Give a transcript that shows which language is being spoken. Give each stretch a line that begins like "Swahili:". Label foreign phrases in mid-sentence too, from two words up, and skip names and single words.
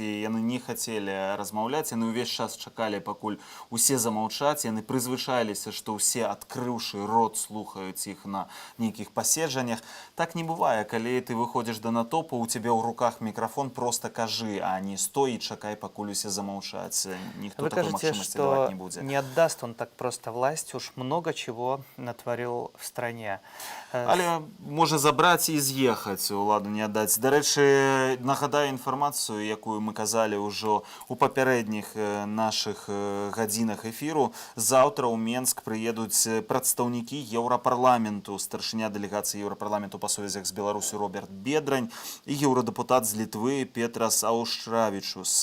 Belarusian: Яны не хацелі размаўляць, яны ўвесь час чакалі, пакуль усе замаўчаць, яны прызвычаліся, што ўсе, адкрыўшы рот, слухаюць іх на нейкіх паседжаннях. Так не бывае, калі ты выходзіш да натоўпу, у цябе ў руках мікрафон, проста кажы, а не стой і чакай, пакуль усе замаўчаць. Ніхто
Russian: Вы
Belarusian: такой
Russian: кажете,
Belarusian: магчымасці даваць не
Russian: что
Belarusian: будзе.
Russian: не отдаст он так просто власть, уж много чего натворил в стране.
Belarusian: Але можа забраць і з'ехаць, уладу не аддаць. Дарэчы, нагадаю інфармацыю, якую мы казалі ўжо ў папярэдніх нашых гадзінах эфіру. Заўтра ў Менск прыедуць прадстаўнікі Еўрапарламенту, старшыня дэлегацыі Еўрапарламенту па сувязях з Беларусю Роберт Бедрань і еўрадэпутат з Літвы Петрас Аўшчравічус.